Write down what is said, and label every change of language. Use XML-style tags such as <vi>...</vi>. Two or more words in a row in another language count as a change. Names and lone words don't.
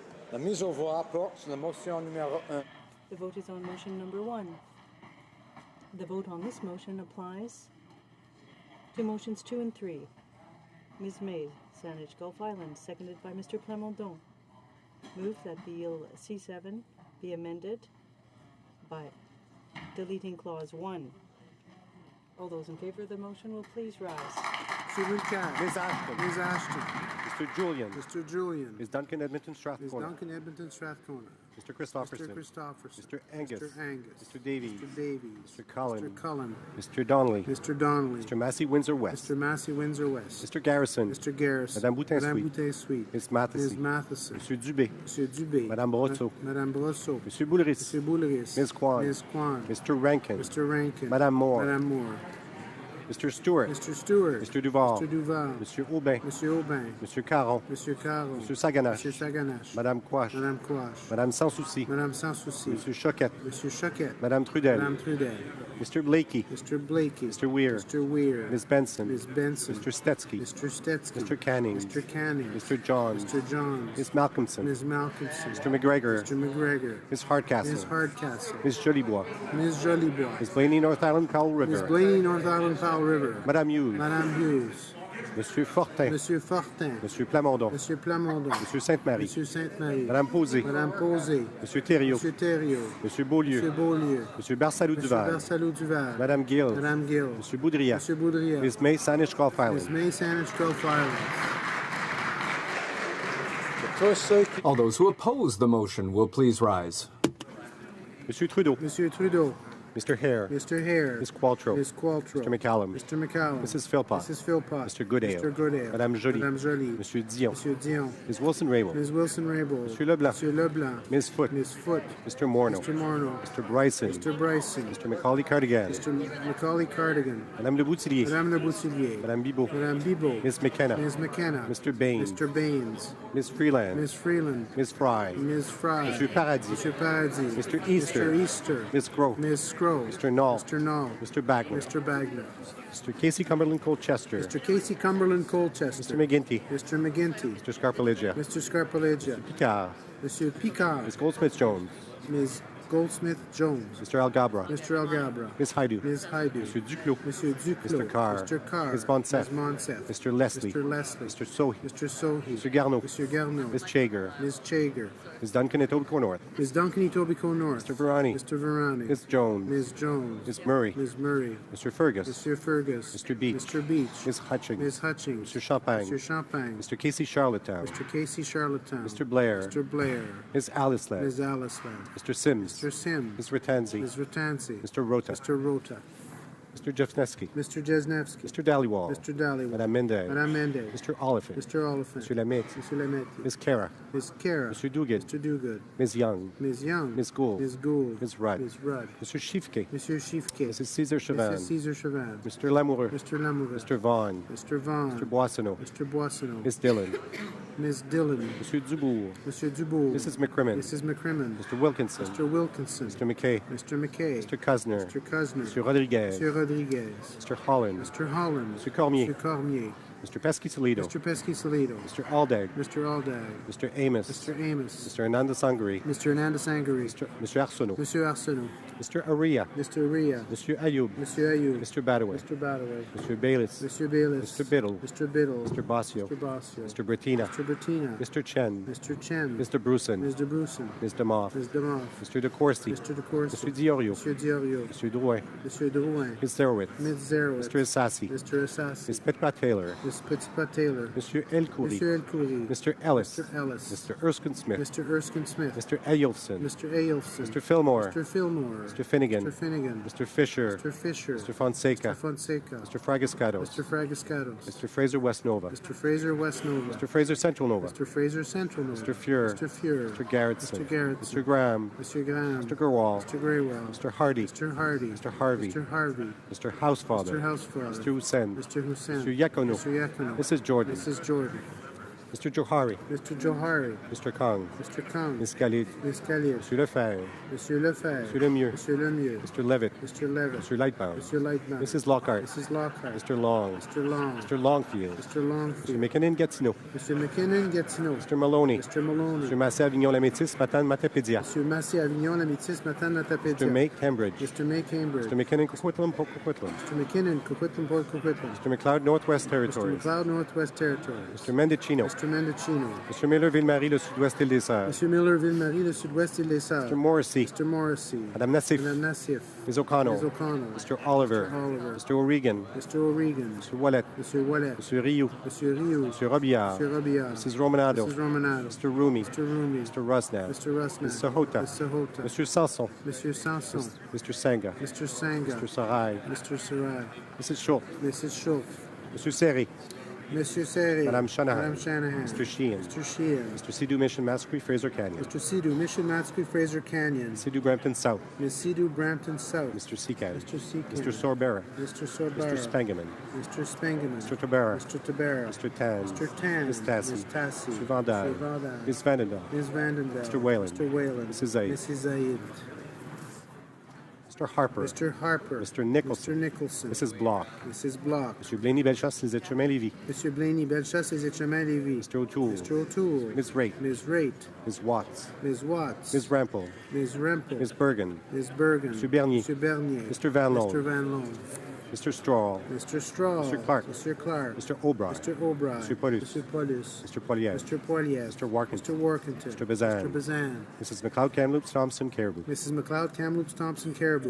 <fr>La mise aux voix porte sur la motion numéro 1.</fr> <en>The vote is on motion number 1. The vote on this motion applies to motions 2 and 3. Ms. May, Saanich Gulf Islands, seconded by Mr. Plamondon. Move that Bill C7 be amended by deleting clause 1. All those in favor of the motion will please rise. Mr. Mulcair. Ms. Ashton. Ms. Ashton. Mr. Julian. Mr. Julian. Ms. Duncan Edmonton Ms. Strathcona. Duncan Edmonton Strathcona. Mr. Christopherson. Mr. Christopherson. Mr. Angus. Mr. Angus. Mr. Davies. Mr. Davies. Mr. Cullen. Mr. Cullen. Mr. Donnelly. Mr. Donnelly. Mr. Massey Windsor West. Mr. Massey Windsor West. Mr. Garrison. Mr. Garrison. Madame Boutin Madame Sweet. Boutin Sweet. Ms. Matheson. Ms. Matheson. Monsieur Dubé. Monsieur Dubé. Madame Brosseau. Madame Brosseau. Monsieur Boulris. Monsieur Boulris. Ms. Kwan. Ms. Kwan. Mr. Rankin. Mr. Rankin. Madame Moore. Madame Moore. Mr. Stewart. Mr. Stewart. Mr. Duval. Mr. Duval. Monsieur Aubin. Monsieur Aubin. Monsieur Caron. Monsieur Caron. Monsieur Saganache. Monsieur Saganache. Madame Quash. Madame Quash. Madame Sans Souci. Madame Sans Souci. Monsieur Choquette. Monsieur Choquette. Madame Trudel. Madame Trudel. Mr. Blakey. Mr. Blakey. Mr. Weir. Mr. Weir. Ms. Benson. Ms. Benson. Mr. Stetsky. Mr. Stetsky. Mr. Canning. Mr. Canning. Mr. Johns. Mr. Johns. Ms. Malcolmson. Ms. Malcolmson. Mr. McGregor. Mr. McGregor. Ms. Hardcastle. Ms. Hardcastle. Ms. Jolibois. Ms. Jolibois. Ms. Blaney, North Island, Powell River. Ms. Blaney, North Island, Powell River. Madame Hughes. Madame Hughes. Monsieur Fortin. Monsieur Fortin. Monsieur Plamondon. Monsieur Plamondon. Monsieur Sainte-Marie. Monsieur Sainte-Marie. Madame Posé. Madame Posé. Monsieur Thériault. Monsieur Thériault. Monsieur Beaulieu. Monsieur Beaulieu. Monsieur Barsalou Monsieur Duval. Barsalou Duval. Madame Gill. Madame Gill. Monsieur Boudria. Monsieur Boudria. Ms. May, Saanich Gulf Islands. Ms. May, Saanich Gulf Islands. All those who oppose the motion will please rise. Monsieur Trudeau. Monsieur Trudeau. Mr. Hare. Mr. Hare. Ms. Qualtrough. Ms. Qualtrough. Mr. McCallum. Mr. McCallum. Mrs. Philpott. Mrs. Philpott. Mr. Goodale. Mr. Goodale. Madame Joly. Madame Joly. Monsieur Dion. Monsieur Dion. Ms. Wilson-Raybould. Ms. Wilson-Raybould. Monsieur Leblanc. Monsieur Leblanc. Ms. Foote. Ms. Foote. Mr. Morneau. Mr. Morneau. Mr. Bryson. Mr. Bryson. Mr. Macaulay Cardigan. Mr. Macaulay Cardigan. Madame Le Boutillier. Madame Le Boutillier. Madame Bibot. Madame Bibot. Ms. McKenna. Ms. McKenna. Mr. Baines. Mr. Baines. Ms. Freeland. Ms. Freeland. Ms. Fry. Ms. Fry. Monsieur Paradis. Monsieur Paradis. Mr. Easter. Mr. Easter. Ms. Groh. Ms. Scrow. Mr. Knoll. Mr. Knoll. Mr. Bagler. Mr. Bagler. Mr. Casey Cumberland Colchester. Mr. Casey Cumberland Colchester. Mr. McGinty. Mr. McGinty. Mr. Scarpalegia. Mr. Scarpalegia. Picard. Monsieur Picard. Ms. Goldsmith-Jones. Ms. Goldsmith-Jones. Mr. Algabra. Mr. Algabra. Ms. Haidu. Ms. Haidu. Monsieur Duclos. Monsieur Duclos. Mr. Carr. Mr. Carr. Ms. Monsef. Ms. Monsef. Mr. Leslie. Mr. Leslie. Mr. Sohi. Mr. Sohi. Mr. Garneau. Mr. Garneau. Ms. Chager. Ms. Chager. Ms. Duncan Etobicoke North. Ms. Duncan Etobicoke North. Mr. Verani. Mr. Verani. Ms. Jones. Ms. Jones. Ms. Murray. Ms. Murray. Mr. Fergus. Mr. Fergus. Mr. Beach. Mr. Beach. Ms. Hutchings. Ms. Hutchings. Mr. Champagne. Mr. Champagne. Mr. Casey Charlottetown. Mr. Casey Charlottetown. Mr. Blair. Mr. Blair. Ms. Alice Land. Ms. Alice Land. Mr. Sims. Mr. Sims. Ms. Ratanzi. Ms. Ratanzi. Mr. Rota. Mr. Rota. Mr. Jeffnesky. Mr. Jesnevsky. Mr. Dhaliwal. Mr. Dhaliwal. Madame Mendez. Madame Mendez. Mr. Oliphant. Mr. Oliphant. Mr. Lamette. Mr. Lamette. Ms. Kara. Ms. Kara. Mr. Duguid. Mr. Duguid. Ms. Young. Ms. Young. Ms. Gould. Ms. Gould. Ms. Rudd. Ms. Rudd. Mr. Shifke. Monsieur Shifke. Mrs. Cesar Chavan. Mrs. Cesar Chavan. Mr. Lamoureux. Mr. Lamoureux. Mr. Vaughn. Mr. Vaughn. Mr. Boissonneau. Mr. Boissonneau. Ms. Dillon. Ms. Dillon. Monsieur Dubourg. Monsieur Dubourg. Mrs. McCrimmon. Mrs. McCrimmon. Mr. Wilkinson. Mr. Wilkinson. Mr. McKay. Mr. McKay. Mr. Cusner. Mr. Cusner. Mr. Rodriguez. Mr. Rodriguez. Mr. Holland. Mr. Holland. Mr. Cormier. Mr. Cormier. Mr. Pesky-Toledo. Mr. Pesky-Toledo. Mr. Aldag. Mr. Aldag. Mr. Amos. Mr. Amos. Mr. Hernandez Sangri. Mr. Hernandez Sangari. Mr. Arsenault. Monsieur Arsenault. Mr. Aria. Mr. Ria. Monsieur Ayoub. Monsieur Ayoub. Mr. Badaway. Mr. Badaway. Mr. Bayliss. Monsieur Bayliss. Mr. Biddle. Mr. Biddle. Mr. Bossio. Mr. Bossio. Mr. Bertina. Mr. Bertina. Mr. Chen. Mr. Chen. Mr. Bruson. Mr. Bruson. Ms. Demoff. Ms. Demoff. Mr. De Courcy. Mr. De Courcy. Mr. Diorio. Monsieur Diorio. Mr. Drouin. Monsieur Drouin. Ms. Zerowitz. Ms. Zerowitz. Mr. Assassi. Mr. Assassi. Ms. Petpa Taylor. Ms. Petitpat Taylor. Monsieur Elkoury. Monsieur Elkoury. Mr. Ellis. Mr. Ellis. Mr. Erskine Smith. Mr. Erskine Smith. Mr. Eyolfson. Mr. Eyolfson. Mr. Fillmore. Mr. Fillmore. Mr. Finnegan. Mr. Finnegan. Mr. Fisher. Mr. Fisher. Mr. Fonseca. Mr. Fonseca. Mr. Fragascados. Mr. Fragascados. Mr. Fraser West Nova. Mr. Fraser West Nova. Mr. Fraser Central Nova. Mr. Fraser Central Nova. Mr. Fuhr. Mr. Fuhr. Mr. Garrettson. Mr. Garrettson. Mr. Graham. Mr. Graham. Mr. Gerwall. Mr. Graywell. Mr. Hardy. Mr. Hardy. Mr. Harvey. Mr. Harvey. Mr. Housefather. Mr. Housefather. Mr. Hussein. Mr. Hussein. Mr. Yakono. Mr. Yakono. Mrs. Jordan. Mrs. Jordan. Mr. Johari. Mr. Johari. Mr. Kong. Mr. Kong. Ms. Khalid. Ms. Khalid. Monsieur Lefebvre. Monsieur Lefebvre. Monsieur Lemieux. Monsieur Lemieux. Mr. Levitt. Mr. Levitt. Mr. Lightbound. Mr. Lightbound. Mrs. Lockhart. Mrs. Lockhart. Mr. Long. Mr. Long. Mr. Longfield. Mr. Longfield. Mr. McKinnon Gatineau. Mr. McKinnon Gatineau. Mr. Maloney. Mr. Maloney. Mr. Massé Avignon Lamétis, Matane Matapédia. Mr. Massé Avignon Lamétis Matane Matapédia. Mr. May Cambridge. Mr. May Cambridge. Mr. McKinnon Coquitlam Coquitlam. Mr. McKinnon Coquitlam Port Coquitlam. Mr. McLeod Northwest Mr. Territories. McLeod Northwest Territories. Mr. Mendocino. Mr. Mendocino. Mr. Miller Ville-Marie, le Sud-Ouest Île des Sœurs. Mr. Miller Ville-Marie, le Sud-Ouest Île des Sœurs. Mr. Morrissey. Mr. Morrissey. Madame Nassif. Madame Nassif. Ms. O'Connell. Ms. O'Connell. Mr. Oliver. Mr. Oliver. Mr. O'Regan. Mr. O'Regan. Mr. Wallet. Mr. Wallet. Mr. Rioux. Mr. Rioux. Mr. Robillard. Mr. Robillard. Mrs. Romanado. Mrs. Romanado. Mr. Rumi. Mr. Rumi. Mr. Rosnab. Mr. Rosnab. Mr. Hota. Mr. Hota. Mr. Sanson. Mr. Sanson. Mr. Sanga. Mr. Sanga. Mr. Sarai. Mr. Sarai. Mrs. Schultz. Mrs. Schultz. Mr. Seri. Monsieur Serry. Madame Shanahan. Madame Shanahan. Mr. Sheehan. Mr. Sheehan. Mr. Sidhu Mission Masquerade Fraser Canyon. Mr. Sidhu, Mission Matsky Fraser Canyon. Sidhu Brampton South. Ms. Sidhu, Brampton South. Mr. Seacat. Mr. Seacat. Mr. Sorbera. Mr. Sorbara. Mr. Spengeman. Mr. Spengeman. Mr. Tabera. Mr. Tabera. Mr. Tan. Mr. Tan. Ms. Tassie. Ms. Tassie. Mr. Van Dyne. Mr. Van Dyne. Ms. Vandendal. Ms. Vandendal. Mr. Whalen. Mr. Whalen. Mrs. Zaid. Mrs. Zaid. Mr. Harper. Mr. Harper. Mr. Nicholson. Mr. Nicholson. Mrs. Block. Mrs. Block. Mr. Blaney Bellechasse, Les Etchemins-Lévis. Mr. Blaney Bellechasse, Les Etchemins-Lévis. Mr. O'Toole. Mr. O'Toole. Ms. Raitt. Ms. Raitt. Ms. Watts. Ms. Watts. Ms. Rampel. Ms. Rempel. Ms. Bergen. Ms. Bergen. Mr. Bernier. Mr. Bernier. Mr. Van Loan. Mr. Van Loan. Mr. Straw. Mr. Straw. Mr. Clark. Mr. Clark. Mr. O'Brien. Mr. O'Brien. Mr. Paulus. Mr. Paulus. Mr. Poilievre. Mr. Poilievre. Mr. Warkington. Mr. Warkington. Mr. Bazan. Mr. Bazan. Mrs. McLeod Kamloops Thompson Caribou. Mrs. McLeod Kamloops Thompson Caribou.</en>